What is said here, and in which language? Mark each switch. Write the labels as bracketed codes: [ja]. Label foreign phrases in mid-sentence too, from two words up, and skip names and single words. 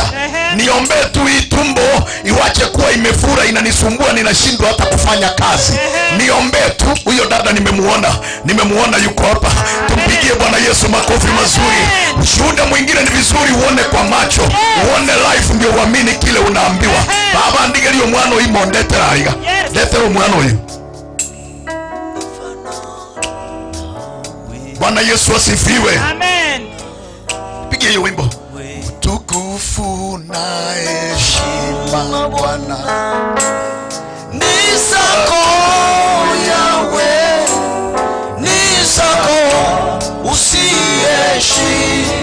[sw] Niombe tu hii tumbo iwache kuwa imefura, inanisumbua, ninashindwa hata kufanya kazi. Niombe tu. Huyo dada nimemuona yuko hapa. Tumpigie Bwana Yesu makofi mazuri. Ushuhuda mwingine ni vizuri uone kwa macho, uone life ndio uamini kile unaambiwa. [guz] Baba ndigelio mwana imo ndetera aiga. [sw] Ndetero mwana huyu. Bwana Yesu asifiwe. Amen. Pigie hiyo wimbo. Utukufu na heshima Bwana ni zako Yahweh, ni zako usieshi.